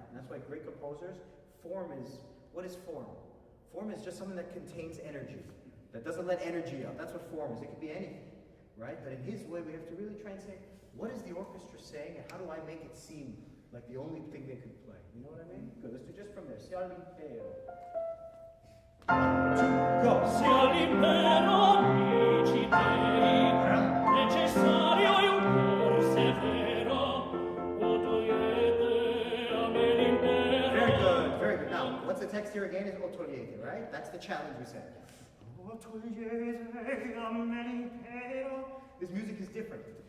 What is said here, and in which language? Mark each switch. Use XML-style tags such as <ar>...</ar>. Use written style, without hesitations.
<en>And that's why great composers, what is form? Form is just something that contains energy, that doesn't let energy out. That's what form is. It could be anything, right? But in his way, we have to really try and say, what is the orchestra saying, and how do I make it seem like the only thing they could play? You know what I mean? Good, let's do just from there.</en> <it>Si all'impero.</it> <en>1, 2, go.</en> <it>Si all'impero amici dei, necessario è un cor severo, o togliete a me l'impero.</it> <en>Very good, very good. Now, what's the text here again? Is</en> <it>o togliete,</it> <en>right? That's the challenge we said.</en> <it>O togliete a me l'impero.</it> <en>This music is different.</en>